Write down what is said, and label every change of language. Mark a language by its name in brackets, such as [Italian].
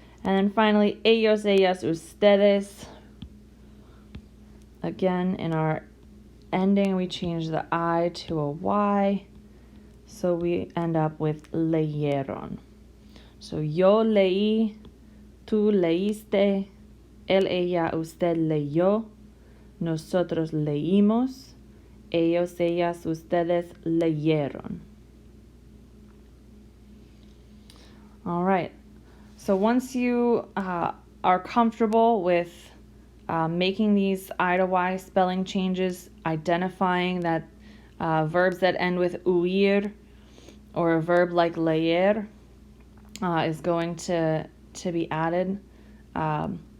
[English] And then finally, ellos, ellas, ustedes. Again, in our ending, we change the I to a Y. So we end up with leyeron. [Spanish] So yo leí, tú leíste, él, ella, usted leyó, nosotros leímos, ellos, ellas, ustedes leyeron. [English] All right. So once you are comfortable with making these I to Y spelling changes, identifying that verbs that end with huir or a verb like leer is going to be added, or